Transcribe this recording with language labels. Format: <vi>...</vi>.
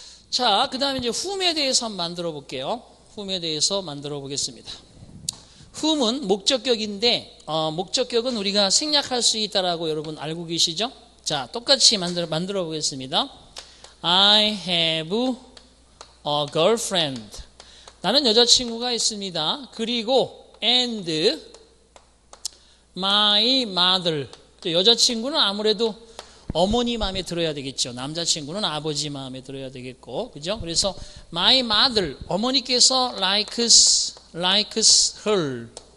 <ko>자, 그 다음에 이제 whom에 대해서 한번 만들어 볼게요. whom에 대해서 만들어 보겠습니다. whom은 목적격인데, 목적격은 우리가 생략할 수 있다라고 여러분 알고 계시죠? 자, 똑같이 만들어 보겠습니다.</ko> <en>I have a girlfriend.</en> <ko>나는 여자친구가 있습니다. 그리고</ko> <en>and my mother.</en> <ko>여자친구는 아무래도 어머니 마음에 들어야 되겠죠. 남자친구는 아버지 마음에 들어야 되겠고, 그죠? 그래서</ko> <en>my mother,</en> <ko>어머니께서</ko> <en>likes her.</en>